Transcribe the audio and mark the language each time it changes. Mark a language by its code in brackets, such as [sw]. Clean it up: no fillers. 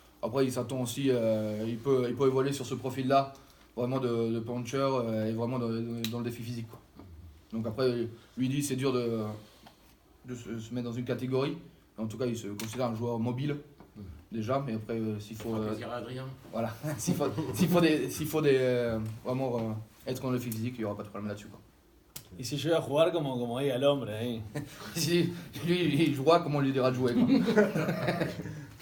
[fr] Après, il s'attend aussi, il peut évoluer sur ce profil-là, vraiment de puncher et vraiment dans le défi physique, quoi. Donc après, lui dit c'est dur de se mettre dans une catégorie. En tout cas, il se considère un joueur mobile déjà, mais après, s'il faut, plaisir à Adrien. voilà, s'il faut vraiment être dans le défi physique, il n'y aura pas de problème là-dessus, quoi. [es] Y si yo voy a jugar como diga el hombre ahí. [fr] Si lui, il jouera comme on lui dira de jouer, quoi.